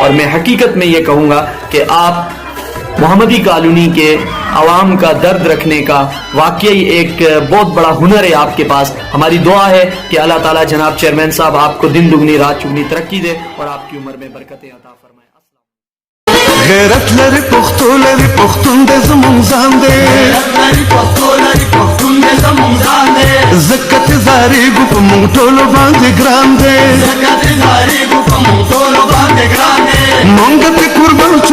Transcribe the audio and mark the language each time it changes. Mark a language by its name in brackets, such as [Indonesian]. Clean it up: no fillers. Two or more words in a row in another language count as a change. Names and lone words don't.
[Urdu] اور میں حقیقت میں یہ کہوں گا کہ آپ محمدی کالونی کے عوام کا درد رکھنے کا واقعی ایک بہت بڑا ہنر ہے آپ کے پاس. ہماری دعا ہے کہ اللہ تعالیٰ جناب چیئرمین صاحب آپ کو دن دگنی رات چگنی ترقی دے اور آپ کی عمر میں برکتیں عطا فرمائے. [Pashto] غیرت لري پښتو لري پښتون دې زمونږ ځان دی، غیرت لري پښتو لري پښتون دې زمونږ ځان دی، زکه ته زاریږو په مونږ ټولو باندې ګران دی، زکه ته زاریږو په مونږ ټولو باندې ګران دی، مونږ ته قربان شو